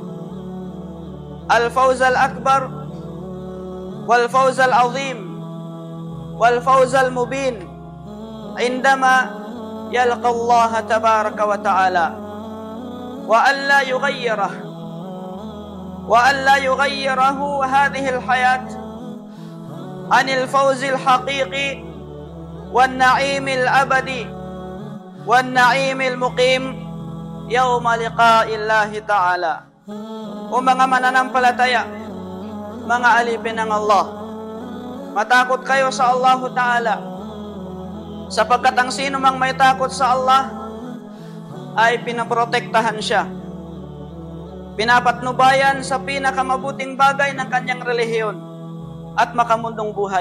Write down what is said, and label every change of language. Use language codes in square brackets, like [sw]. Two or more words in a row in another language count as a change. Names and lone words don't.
[ar] الفوز الأكبر والفوز العظيم والفوز المبين عندما يلقى الله تبارك وتعالى، وألا يغيره هذه الحياة عن الفوز الحقيقي والنعيم الأبدي والنعيم المقيم يوم لقاء الله تعالى. [tl] O mga mananampalataya, mga alipin ng Allah, matakot kayo sa [ar] الله تعالى, [tl] sapagkat ang sino mang may takot sa Allah ay pinaprotektahan siya, pinapatnubayan sa pinakamabuting bagay ng kanyang relihiyon at makamundong buhay.